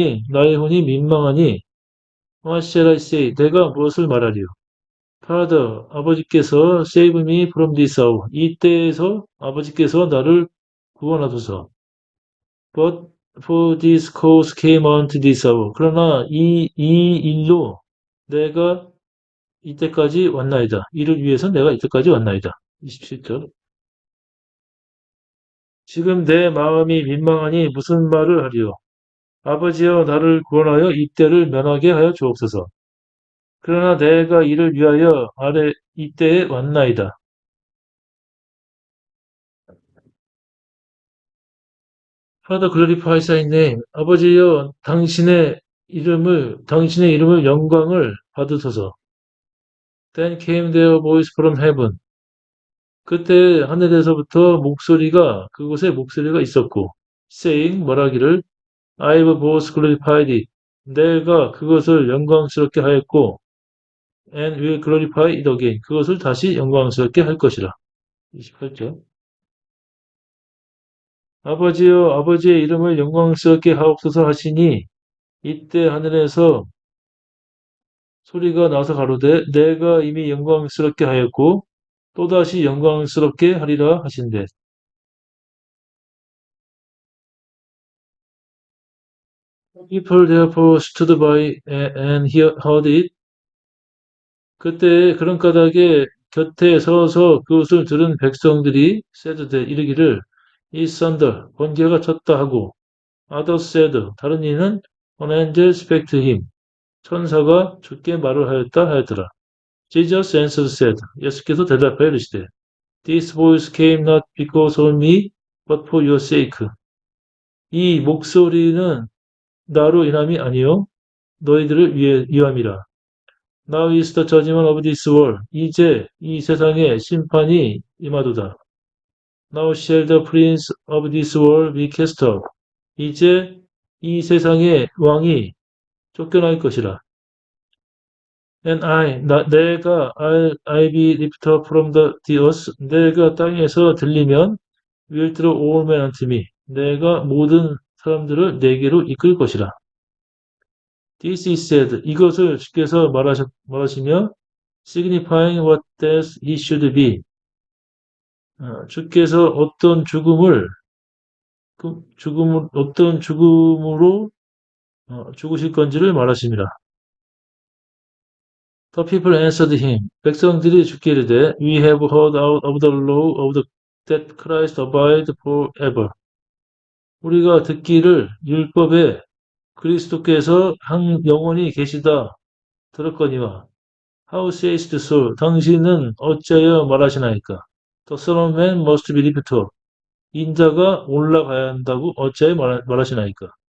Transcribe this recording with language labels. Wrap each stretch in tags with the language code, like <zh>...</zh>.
<ko>나의 혼이 민망하니,</ko> <en>what shall I say?</en> <ko>내가 무엇을 말하리요?</ko> <en>Father,</en> <ko>아버지께서</ko> <en>save me from this hour.</en> <ko>이때에서 아버지께서 나를 구원하소서.</ko> <en>But for this cause came unto this hour.</en> <ko>그러나 이 일로 내가 이때까지 왔나이다. 이를 위해서 내가 이때까지 왔나이다. 27절. 지금 내 마음이 민망하니 무슨 말을 하리요? 아버지여 나를 구원하여 이때를 면하게 하여 주옵소서. 그러나 내가 이를 위하여 이때에 왔나이다.</ko> <en>Father, glorify thy name.</en> <ko>아버지여 당신의 이름을 영광을 받으소서.</ko> <en>Then came there a voice from heaven.</en> <ko>그때 하늘에서부터 그곳에 목소리가 있었고,</ko> <en>saying,</en> <ko>말하기를,</ko> <en>I've both glorified it.</en> <ko>내가 그것을 영광스럽게 하였고,</ko> <en>and will glorify it again.</en> <ko>그것을 다시 영광스럽게 할 것이라. 28절. 아버지여, 아버지의 이름을 영광스럽게 하옵소서 하시니, 이때 하늘에서 소리가 나서 가로되, 내가 이미 영광스럽게 하였고, 또다시 영광스럽게 하리라 하신대.</ko> <en>People therefore stood by and heard it.</en> <ko>그때 그런 까닭에 곁에 서서 그것을 들은 백성들이</ko> <en>said</en> <ko>이르기를 이 thunder 번개가 쳤다 하고</ko> <en>others said</en> <ko>다른 이는</ko> <en>an angel spake to him</en> <ko>천사가 주께 말을 하였다 하였더라.</ko> <en>Jesus answered said</en> <ko>예수께서 대답하여 이르시되</ko> <en>This voice came not because of me but for your sake.</en> <ko>이 목소리는 나로 인함이 아니요 너희들을 위함이라.</ko> <en>Now is the judgment of this world.</en> <ko>이제 이 세상의 심판이 임하도다.</ko> <en>Now shall the prince of this world be cast off.</en> <ko>이제 이 세상의 왕이 쫓겨날 것이라.</ko> <en>And</en> <ko>내가</ko> <en>I'll be lifted up from the earth.</en> <ko>내가 땅에서 들리면</ko> <en>will draw all men unto me.</en> <ko>내가 모든 사람들을 내게로 이끌 것이라.</ko> <en>This is said.</en> <ko>이것을 주께서 말하시며</ko> <en>signifying what death he should be.</en> <ko>주께서 어떤 죽음으로 죽으실 건지를 말하십니다.</ko> <en>The people answered him.</en> <ko>백성들이 주께 이르되</ko> <en>We have heard out of the law of that Christ abide forever.</en> <ko>우리가 듣기를 율법에 그리스도께서 영원히 계시다 들었거니와</ko> <en>How sayest thou?</en> <ko>당신은 어찌하여 말하시나이까?</ko> <en>The Son of Man must be lifted up.</en> <ko>인자가 올라가야 한다고 어찌하여 말하시나이까?</ko>